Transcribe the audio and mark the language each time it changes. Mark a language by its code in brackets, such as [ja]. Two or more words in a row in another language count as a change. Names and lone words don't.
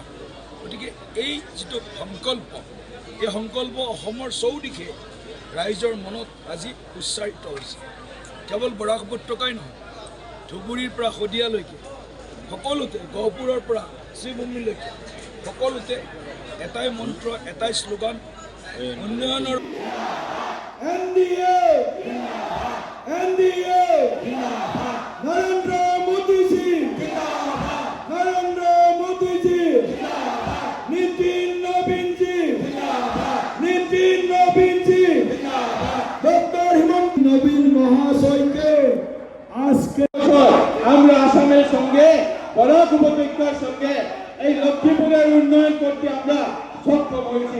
[as] গতিকে এই যিটো সংকল্প, এই সংকল্প অসমৰ চৌদিশে ৰাইজৰ মনত আজি উচ্চাৰিত হৈছে। কেৱল বৰাক উপত্যকাই নহয়, ধুবুৰীৰ পৰা শদিয়ালৈকে সকলোতে, গহপুৰৰ পৰা শ্ৰীভূমিলৈকে সকলোতে এটাই মন্ত্ৰ, এটাই শ্লোগান, উন্নয়নৰ [bn] নরেন্দ্র মোদীজি নরেন্দ্র মোদীজি নিতিন নবীনজি নিতিন নবীনজি ডক্টর হিমন্ত নবীন মহাশয়কে আজকে আমরা আসামের সঙ্গে বরাক উপত্যকার সঙ্গে এই লক্ষ্মীপুরের উন্নয়ন করতে আমরা সক্ষম হয়েছি।